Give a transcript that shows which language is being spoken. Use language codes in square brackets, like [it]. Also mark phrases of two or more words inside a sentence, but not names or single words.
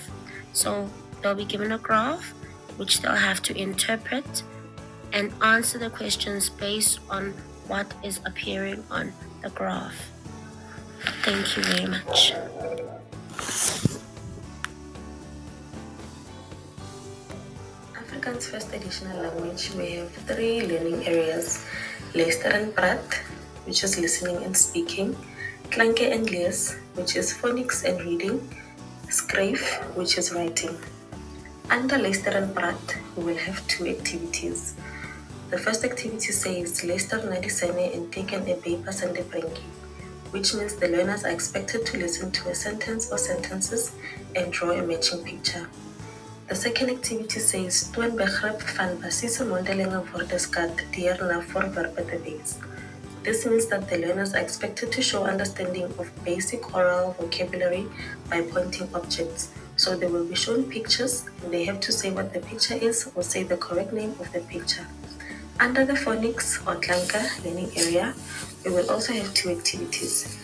[en] So they'll be given a graph, which they'll have to interpret and answer the questions based on what is appearing on the graph. Thank you very much. Afrikaans First Additional Language, we have 3 learning areas: [af] Luister en Praat, [en] which is listening and speaking; [af] Klanke en Lees, [en] which is phonics and reading; Skryf, which is writing. Under [af] Luister en Praat, [en] we will have 2 activities. The first activity says, Leicester Nadisene and taken a paper and a brinky, which means the learners are expected to listen to a sentence or sentences and draw a matching picture. The second activity says, [af] Toon begrip van basiese mondelinge woordeskat deur na voorwerpe te wys. [en] This means that the learners are expected to show understanding of basic oral vocabulary by pointing objects. So they will be shown pictures and they have to say what the picture is or say the correct name of the picture. Under the phonics or klanke learning area, we will also have two activities.